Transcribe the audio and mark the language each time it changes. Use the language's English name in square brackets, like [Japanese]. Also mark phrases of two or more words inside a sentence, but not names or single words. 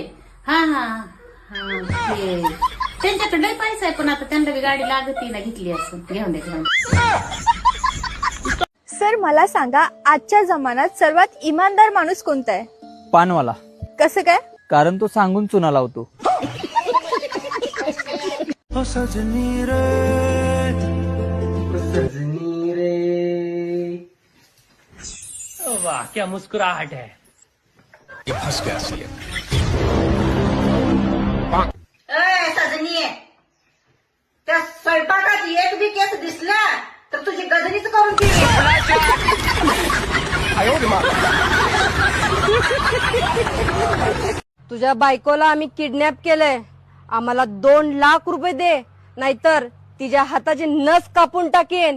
[Marathi] हा हा हा ते त्यांच्याकडे लय पैसा आहे, पण आता त्यांना बी गाडी लागती ना, घेतली असं. घेऊन द्या. सर मला सांगा, आजच्या जमान्यात सर्वात इमानदार माणूस कोणता आहे? पानवाला. कसं काय? कारण तो सांगून चुना लावतो. [Hindi] सजनी रे सजनी रे. वाह क्या मुस्कुराहट है. [Marathi] सजनी त्या स्वयंपाकात एक बी केस दिसला तर तुझी गजनीच करून ठेवी. तुझ्या बायकोला आम्ही किडनॅप केलंय. आम्हाला 2 लाख रुपये दे, नाहीतर तिच्या हाताची नस कापून टाकेन.